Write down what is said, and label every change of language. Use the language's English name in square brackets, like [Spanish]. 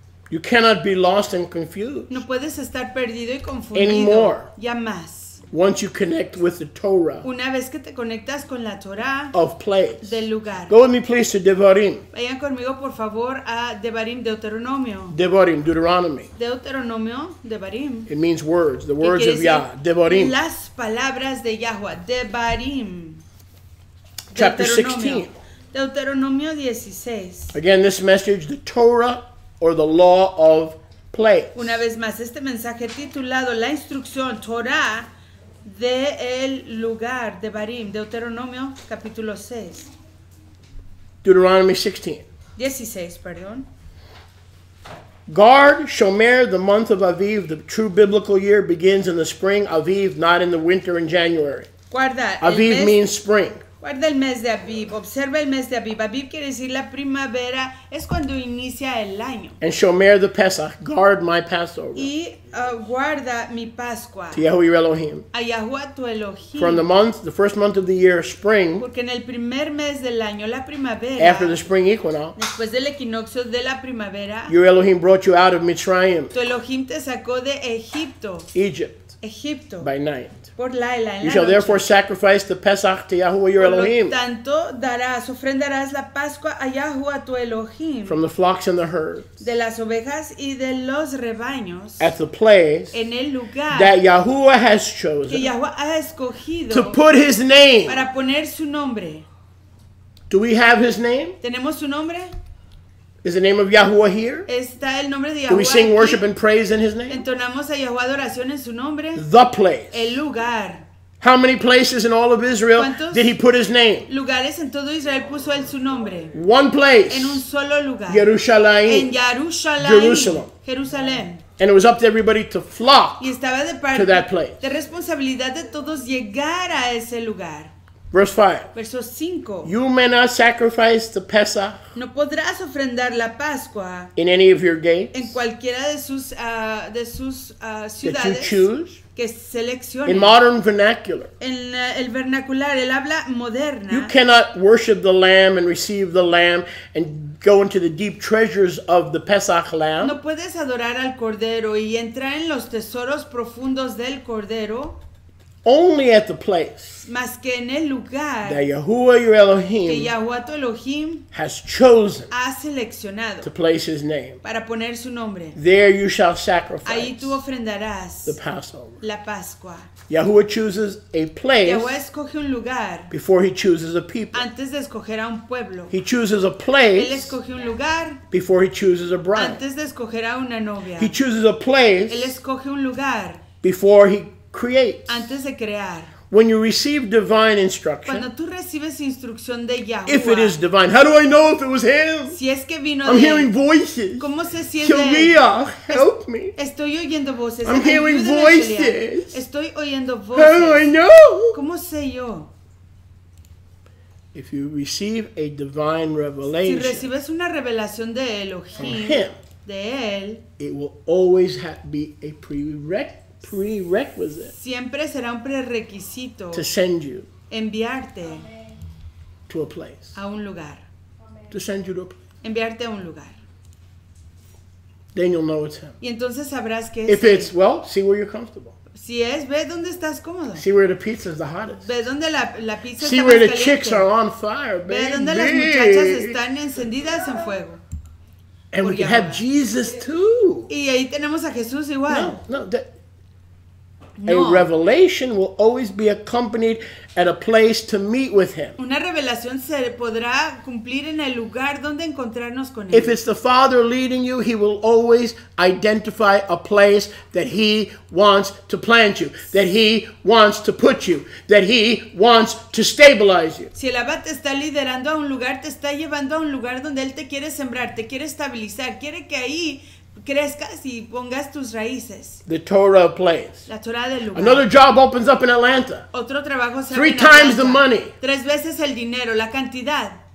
[English] You cannot be lost and confused [Spanish] No puedes estar perdido y confundido. [English] Anymore. [Spanish] Ya más. [English] once you connect with the Torah [Spanish] Una vez que te conectas con la Torah [English] of place. [Spanish] del lugar. [English] Go with me please to Devarim. [Spanish] Vayan conmigo por favor a Devarim, Deuteronomio. [English] Devarim, Deuteronomy. [Spanish] Deuteronomio, Devarim. [English] It means words, the [Spanish] Que [English] words [Spanish] quiere [English] of Yah. [Spanish] decir [Hebrew] Devarim. [Spanish] Las palabras de Yahweh. Devarim. [English] Chapter [Spanish] Deuteronomio. 16. Deuteronomio 16. [English] Again, this message, the Torah or the law of place. [Spanish] Una vez más, este mensaje titulado La instrucción Torah de el lugar de Barim, Deuteronomio capítulo 6. [English] Deuteronomy 16. [Spanish] 16, perdón. [English] Guard, Shomer, the month of Aviv, the true biblical year begins in the spring, Aviv, not in the winter in January. [Spanish] Guarda, [English] Aviv means spring. [Spanish] Guarda el mes de Aviv, observa el mes de Aviv. Aviv quiere decir la primavera, es cuando inicia el año. [English] And Shomer the Pesach, guard my Passover. [Spanish] Y guarda mi Pascua. [English] To Yahuwah Elohim. [Spanish] A Yahuwah tu Elohim. [English] From the first month of the year, spring. [Spanish] Porque en el primer mes del año, la primavera. [English] After the spring equinox. [Spanish] Después del equinoccio de la primavera. [English] Your Elohim brought you out of Mitzrayim. [Spanish] Tu Elohim te sacó de Egipto. [English] Egypt. By night. [Spanish] Por Laila, [English] you shall therefore sacrifice the Pesach to Yahuwah your Elohim. [Spanish] Por lo tanto, ofrendarás la Pascua a Yahuwah tu Elohim. [English] From the flocks and the herds. [Spanish] De las ovejas y de los rebaños. [English] At the place [Spanish] en el lugar [English] that Yahuwah has chosen. [Spanish] Que Yahuwah ha escogido. [English] To put his name. [Spanish] Para poner su nombre. [English] Do we have his name? [Spanish] ¿Tenemos su nombre? [English] Is the name of Yahuwah here? [Spanish] ¿Está el nombre de Yahuwah? [English] Do we sing [Spanish] aquí? [English] worship and praise in his name? [Spanish] ¿Entonamos a Yahuwah adoración en su nombre? [English] The place. [Spanish] El lugar. [English] How many places in all of Israel did he put his name? [Spanish] Lugares en todo Israel puso él su nombre. [English] One place. [Spanish] En un solo lugar. [English] Jerusalem. [Spanish] En Jerusalén. [English] And it was up to everybody to flock [Spanish] y estaba de parte [English] to that place. [Spanish] De responsabilidad de todos llegar a ese lugar. [English] Verse 5. [Spanish] Verso 5. [English] You may not sacrifice the Pesach. [Spanish] No podrás ofrendar la Pascua. [English] In any of your gates. [Spanish] En cualquiera de sus ciudades. [English] That you choose. [Spanish] Que seleccione. [English] In modern vernacular. [Spanish] En el vernacular, el habla moderna. [English] You cannot worship the lamb and receive the lamb and go into the deep treasures of the Pesach lamb. [Spanish] No puedes adorar al cordero y entrar en los tesoros profundos del cordero. [English] Only at the place [Spanish] más que en el lugar [English] that Yahuwah your Elohim [Spanish] que Yahuwah tu Elohim [English] has chosen [Spanish] ha seleccionado [English] to place his name. [Spanish] Para poner su nombre. [English] There you shall sacrifice [Spanish] Ahí tú ofrendarás [English] the Passover. [Spanish] La Pascua. [English] Yahuwah chooses a place [Spanish] Yahuwah escoge un lugar [English] before he chooses a people. [Spanish] Antes de escoger a un pueblo. [English] He chooses a place [Spanish] Él escoge un lugar [English] before he chooses a bride. [Spanish] Antes de escoger a una novia. [English] He chooses a place [Spanish] Él escoge un lugar [English] before he creates. [Spanish] Antes de crear. [English] When you receive divine instruction, [Spanish] cuando tú recibes instrucción de Yahuwah, [English] if it is divine, how do I know if it was him? [Spanish] Si es que vino [English] I'm [Spanish] de [English] hearing voices. [Spanish] ¿Cómo sé si es de [English] Shaliach, help me. [Spanish] Estoy oyendo voces. [English] I'm hearing voices. [Spanish] Estoy oyendo voces. [English] How do I know? [Spanish] ¿Cómo sé yo? [English] If you receive a divine revelation, [Spanish] si recibes una revelación de Elohim, de él, [English] it will always be a prerequisite. [Spanish] Siempre será un prerequisito [English] to send you [Spanish] enviarte [English] to a place. [Spanish] A un lugar. [English] To send you to a place. [Spanish] Enviarte a un lugar. [English] Then you'll know it's him. [Spanish] Y entonces sabrás que [English] If it's, well, see where you're comfortable. [Spanish] Si es, ve dónde estás cómodo. [English] See where the pizza is the hottest. [Spanish] Ve dónde la pizza [English] see where [Spanish] más [English] the [Spanish] caliente. [English] chicks are on fire, baby. [Spanish] Ve dónde las muchachas están encendidas en fuego. [English] And we can have Jesus too. [Spanish] Y ahí tenemos a Jesús igual. No. [English] A revelation will always be accompanied at a place to meet with him. [Spanish] Una revelación se podrá cumplir en el lugar donde encontrarnos con él. [English] If it's the Father leading you, he will always identify a place that he wants to plant you, that he wants to put you, that he wants to stabilize you. [Spanish] Si el Abba te está liderando a un lugar, te está llevando a un lugar donde él te quiere sembrar, te quiere estabilizar, quiere que ahí crezcas y pongas tus raíces. [English] The Torah of Place. [Spanish] La Torah del lugar. [English] Another job opens up in Atlanta. [Spanish] Otro trabajo se [English] 3 times the money. [Spanish] 3 veces el dinero, la cantidad.